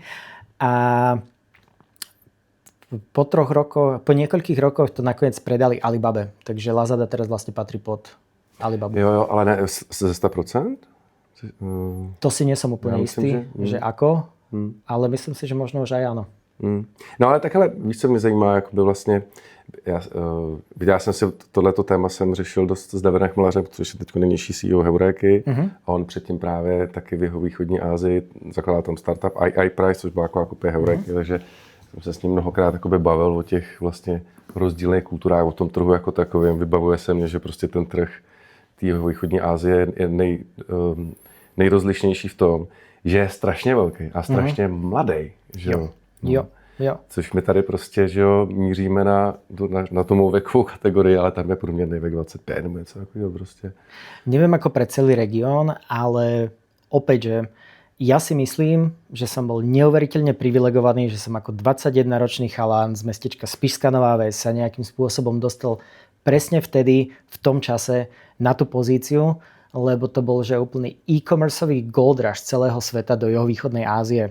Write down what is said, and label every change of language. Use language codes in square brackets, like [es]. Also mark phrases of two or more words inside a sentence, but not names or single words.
[sk] A po niekoľkých rokoch to nakoniec predali Alibabe. Takže Lazada teraz vlastne patrí pod Alibabu. [cs] Jo, ale ne ze 100%? [sk] To si nie som úplne istý, že ako, ale myslím si, že možno už aj áno. [cs] No ale takhle, víš, co mě zajímá, jakoby vlastně, viděl jsem si, tohleto téma jsem řešil dost s Davidem Chmelařem, což je teď nejnižší CEO Heuréky, a on předtím právě taky v jeho východní Asii zakládal tam startup iPrice, což byla jako kopie Heuréky, takže jsem se s ním mnohokrát bavil o těch vlastně rozdílných kulturách, o tom trhu jako takovém. Vybavuje se mě, že prostě ten trh té jeho východní Asie je nejrozlišnější v tom, že je strašně velký a strašně mladý, že jo. Jo. Což my tady prostě, že jo, míříme na tomu vekovou kategorii, ale tam je průměrný vek 25 nebo něco takového prostě. [sk] Neviem ako pre celý región, ale opäť, že ja si myslím, že som bol neuveriteľne privilegovaný, že som ako 21-ročný chalán z mestečka Spišská Nová Ves sa nejakým spôsobom dostal presne vtedy, v tom čase na tú pozíciu, lebo to bol, že úplný e-commerceový [en] gold rush [sk] celého sveta do juhovýchodnej Ázie.